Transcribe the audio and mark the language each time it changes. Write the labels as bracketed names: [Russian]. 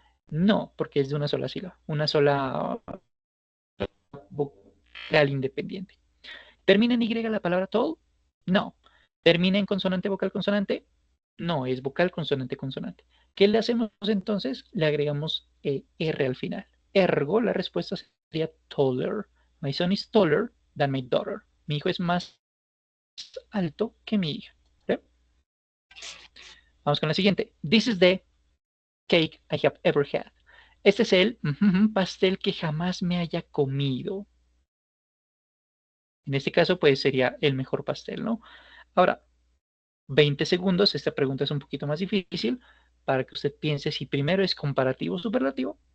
[Spanish] No, porque es de una sola sílaba, una sola vocal independiente. ¿Termina en Y la palabra tall? No. ¿Termina en consonante, vocal, consonante? No, es vocal, consonante, consonante. ¿Qué le hacemos entonces? Le agregamos R al final. Ergo, la respuesta sería taller. [English] My son is taller than my daughter. [Spanish] Mi hijo es más alto que mi hija. ¿Sí? Vamos con la siguiente. [English] This is the cake I have ever had. [Spanish] Este es el pastel que jamás me haya comido. En este caso, pues sería el mejor pastel, ¿no? Ahora, 20 segundos. Esta pregunta es un poquito más difícil para que usted piense si primero es comparativo o superlativo.